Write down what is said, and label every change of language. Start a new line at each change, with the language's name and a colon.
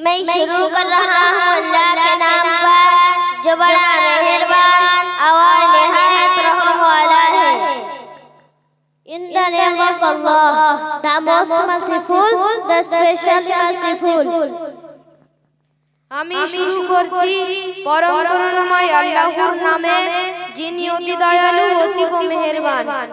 Hindi: शुरू कर रहा हूँ अल्लाह के नाम पर जो बड़ा मेहरबान और निहायत रहम वाला है।
English: In the name of Allah, the most merciful, the specially merciful.
Bangla: আমি শুরু করছি পরম করুণাময় আল্লাহর নামে, যিনি অতি দয়ালু অতি মেহেরবান।